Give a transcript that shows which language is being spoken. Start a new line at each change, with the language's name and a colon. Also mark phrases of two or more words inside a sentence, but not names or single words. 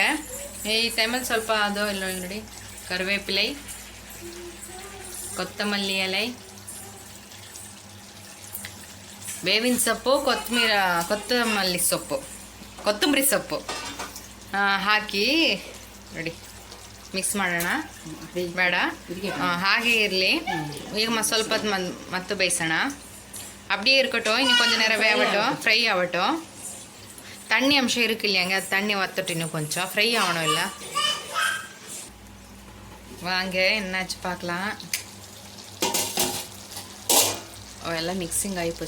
Kannada: ಈ ಟೈಮಲ್ಲಿ ಸ್ವಲ್ಪ ಅದು ಇಲ್ಲ ನೋಡಿ, ಕರಿವೇಪಿಲೆ, ಕೊತ್ತಂಬರಿ ಎಲೆ, ಬೇವಿನ ಸೊಪ್ಪು, ಕೊತ್ತಂಬರಿ ಸೊಪ್ಪು ಹಾಕಿ ನೋಡಿ ಮಿಕ್ಸ್ ಮಾಡೋಣ. ಬೇಡ, ಹಾಗೆ ಇರಲಿ. ಈಗ ಸ್ವಲ್ಪ ಮತ್ತು ಬೇಯಿಸೋಣ.
Tamil: அப்படியே இருக்கட்டும். இன்னும் கொஞ்சம் நேரம் வேகட்டும், ஃப்ரை ஆகட்டும். தண்ணி அம்சம் இருக்கு இல்லையாங்க, அது தண்ணி வத்தட்டும். இன்னும் கொஞ்சம் ஃப்ரை ஆகணும். இல்லை வாங்க, என்னாச்சு பார்க்கலாம். எல்லாம் மிக்சிங் ஆகி போச்சு.